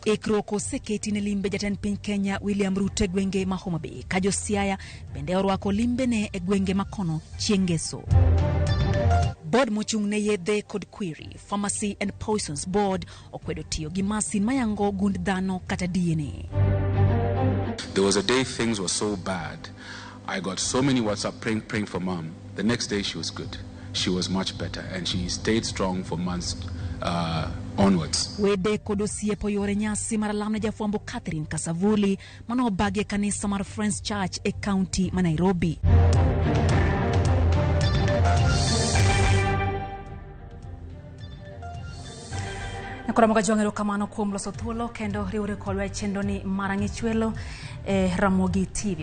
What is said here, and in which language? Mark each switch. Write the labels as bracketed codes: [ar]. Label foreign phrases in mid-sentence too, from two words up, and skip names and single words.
[luo] Ikruok oseketi ne limbe jatend piny Kenya William Ruto e gwenge ma Homa Bay ka jo Siaya bende orwako limbe ne e gwenge makono chieng' ngeso. Board mochung' ne yedhe kod query Pharmacy and Poisons Board okwedo tiyo gi masin mayango gund dhano kata DNA. [en] There was a day things were so bad. I got so many WhatsApp praying for mom. The next day she was good. She was much better and she stayed strong for months onwards. [luo] Wede kod osiepo yore nyasi mar lam ne jafwambo Catherine Kasavuli mano bagi kanisa mar Friends Church e county ma Nairobi. Nyakoromo gajwang'ero kamano kuom loso thuolo kendo riwore kodwa e chenro ni mar ng'ichwelo e Ramogi TV.